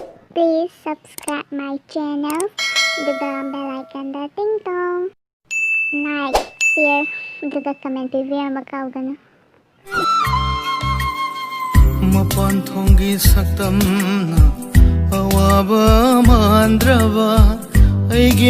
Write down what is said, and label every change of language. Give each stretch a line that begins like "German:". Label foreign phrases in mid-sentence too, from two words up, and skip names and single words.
English: Please subscribe my channel. Duga bell icon
Manipuri: da ting tong.
English: Like, share, duga comment review magkaugana.
Manipuri: Mapan thongi saktam na awaba mandrava aigi